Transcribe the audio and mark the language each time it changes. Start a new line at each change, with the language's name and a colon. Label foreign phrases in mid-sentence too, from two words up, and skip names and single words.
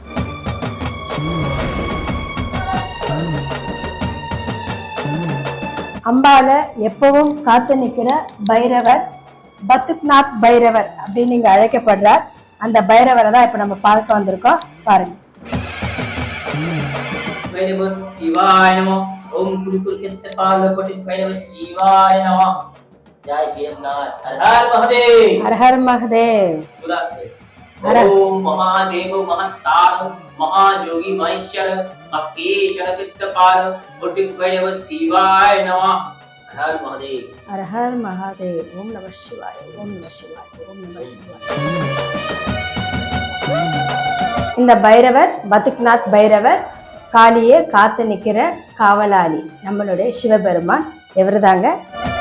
Tamil: அம்பால எப்பவும் காத்து நிற்கிற பைரவர் பத்துக்நாத் பைரவர் அப்படின்னு இங்க அழைக்கப்படுறார். அந்த பைரவரை தான் இப்ப நம்ம பார்க்க வந்திருக்கோம். பாருங்க.
Sanskrit: शिवाय नमः। ओम कुलकुल केतपाल कोटि भैरव शिवाय नमः। जय भीमनाथ। हर हर महादेव। हर हर महादेव। ओम महादेव महतार महायोगी महेश्वर महेश्वर केतपाल कोटि भैरव शिवाय नमः। हर हर महादेव। हर हर महादेव। ओम नमः शिवाय। ओम नमः शिवाय। ओम नमः शिवाय।
Tamil: இந்த பைரவர் பத்துக்நாத் பைரவர் காளியே காத்து நிக்கிற காவலாளி நம்மளுடைய சிவபெருமான். இவர்தாங்க